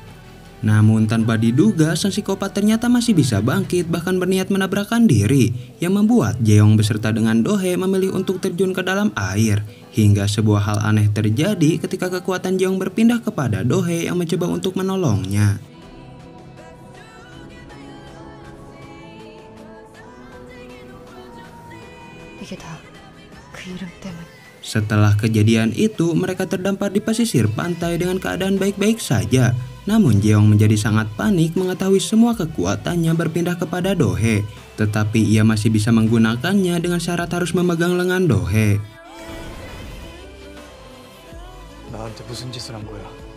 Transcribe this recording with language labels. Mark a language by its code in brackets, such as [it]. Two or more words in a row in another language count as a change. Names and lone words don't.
[id] Namun tanpa diduga, sang psikopat ternyata masih bisa bangkit bahkan berniat menabrakkan diri, yang membuat Jeong beserta dengan Dohe memilih untuk terjun ke dalam air. Hingga sebuah hal aneh terjadi ketika kekuatan Jeong berpindah kepada Dohe yang mencoba untuk menolongnya. [ko] 이게 다 그 이름 때문. [id] Setelah kejadian itu, mereka terdampar di pesisir pantai dengan keadaan baik-baik saja. Namun Jeong menjadi sangat panik mengetahui semua kekuatannya berpindah kepada Dohe. Tetapi ia masih bisa menggunakannya dengan syarat harus memegang lengan Dohe. [ko] 나한테 무슨 짓을 한 거야?